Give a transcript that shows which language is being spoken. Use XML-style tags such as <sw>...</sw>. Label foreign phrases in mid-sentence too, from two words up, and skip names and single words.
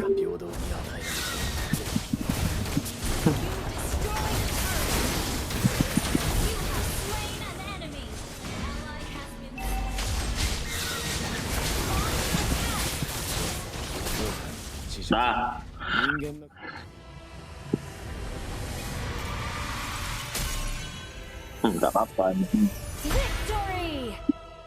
<ja>平等に与えられている</ja> <en>Slain an enemy. Ally has been slain.</en> <ja>知熟</ja> <id>Nah,</id> <ja>人間の</ja> <id>nggak apa-apa.</id> <en>Victory!</en>